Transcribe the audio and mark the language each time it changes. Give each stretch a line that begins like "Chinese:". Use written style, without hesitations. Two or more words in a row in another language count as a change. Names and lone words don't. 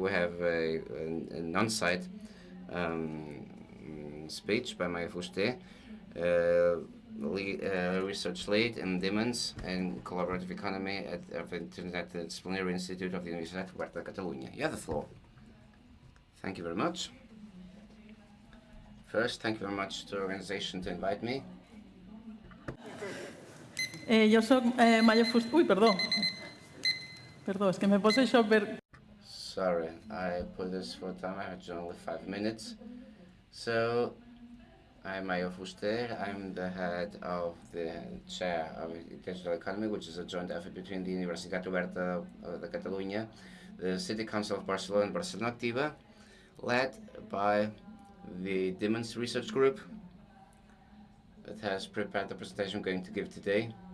English: We have an on-site speech by Maya Fuste, research lead in Demons and Collaborative Economy at the Interdisciplinary Institute of the Universitat Oberta de Catalonia. You have the floor. Thank you very much. First, thank you very much to the organization to invite me.
Catalan: Jo soc Maya Fuster. Ui, perdó. Perdó, és que me poso això per...
English: Sorry, I put this for time. I have only 5 minutes. So, I'm Maya Fuster. I'm the head of the chair of digital economy, which is a joint effort between the Universitat Oberta de Catalunya, the City Council of Barcelona and Barcelona Activa, led by the Demons Research Group that has prepared the presentation I'm going to give today.